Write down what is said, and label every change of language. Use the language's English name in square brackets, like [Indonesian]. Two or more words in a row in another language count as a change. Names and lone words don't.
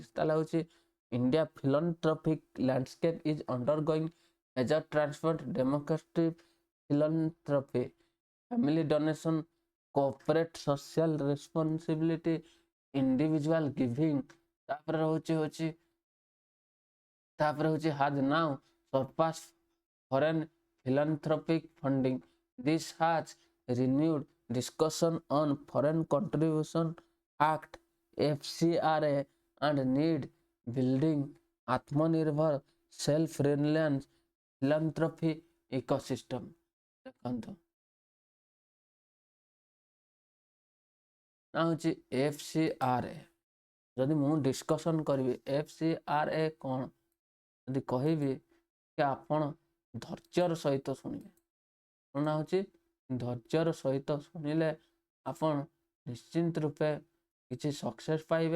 [Odia] ତାହେଲେ ହେଉଛି [English] India philanthropic landscape is undergoing major transform, democratic philanthropy, family donation, corporate social responsibility, individual giving. [Odia] ତାପରେ ହେଉଛି [English] has now surpassed foreign philanthropic funding. This has renewed discussion on Foreign Contribution Act FCRA and need building Atmanirbhar self-reliant philanthropy ecosystem। [Odia] ଦେଖନ୍ତୁ ନା ହେଉଛି FCRA। ଯଦି ମୁଁ ଡିସ୍କସନ୍ କରିବି FCRA କ'ଣ, ଯଦି କହିବି କି ଆପଣ ଧୈର୍ଯ୍ୟର ସହିତ ଶୁଣିବେ। କ'ଣ ହେଉଛି ଧୈର୍ଯ୍ୟର ସହିତ ଶୁଣିଲେ ଆପଣ ନିଶ୍ଚିନ୍ତ ରୂପେ କିଛି ସକ୍ସେସ୍ ପାଇବେ।